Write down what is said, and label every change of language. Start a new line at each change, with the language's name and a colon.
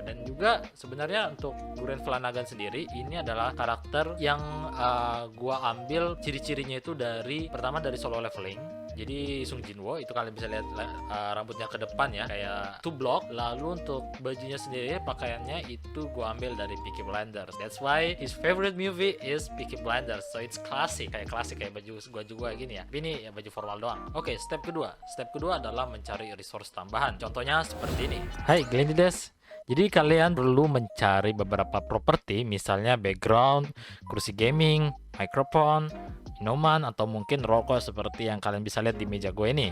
Indonesian: Dan juga sebenarnya untuk Gurren Flanagan sendiri ini adalah karakter yang gua ambil ciri-cirinya itu pertama dari Solo Leveling. Jadi Sung Jinwoo itu kalian bisa lihat rambutnya ke depan ya, kayak two block. Lalu untuk bajunya sendiri, pakaiannya itu gue ambil dari Peaky Blinders.
English: That's why his favorite movie is Peaky Blinders. So it's classic
Indonesian: kayak baju gue juga gini ya. Tapi ini ya baju formal doang. Oke, step kedua adalah mencari resource tambahan. Contohnya seperti ini. Hai Glendides. Jadi kalian perlu mencari beberapa properti, misalnya background, kursi gaming, microphone, minuman, atau mungkin rokok seperti yang kalian bisa lihat di meja gue ini.